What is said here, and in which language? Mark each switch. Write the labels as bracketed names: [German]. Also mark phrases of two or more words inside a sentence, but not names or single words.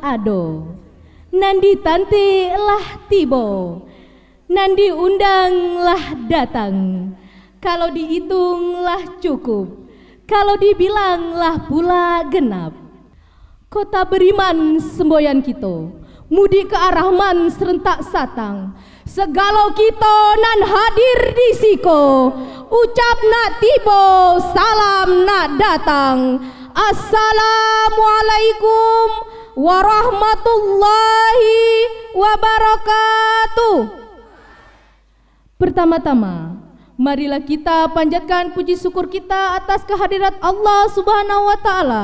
[Minangkabau] ado, nan ditantilah tibo, nan diundanglah datang. Kalau dihitunglah cukup, kalau dibilanglah pula genap. Kota beriman semboyan kita, mudik ke arah man serentak satang. Segala kita nan hadir di siko, ucap nak tibo, salam nak datang. [Arabic] السلام عليكم ورحمة الله وبركاته. [Indonesian] Pertama-tama, marilah kita panjatkan puji syukur kita atas kehadirat Allah [Arabic] سبحانه وتعالى.